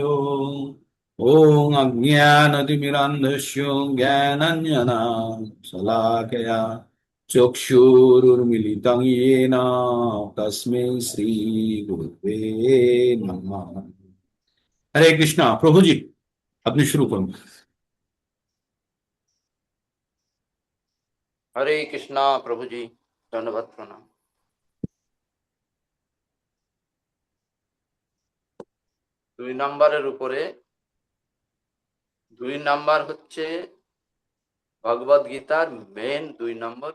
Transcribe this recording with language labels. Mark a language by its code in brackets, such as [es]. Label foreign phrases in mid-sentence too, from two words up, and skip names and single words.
[sa] ॐ अज्ञानतिमिरान्धस्य ज्ञानाञ्जनशलाकया चक्षुरुन्मिलितं येन तस्मै श्रीगुरुवे नमः। [bn] হরে কৃষ্ণা। প্রভু জি, আপনি শুরু করুন। হরে কৃষ্ণা প্রভুজি, ধন্যবাদ, প্রণাম। 2 নম্বরের উপরে 2 নম্বর হচ্ছে ভগবদ গীতার মেন 2 নম্বর।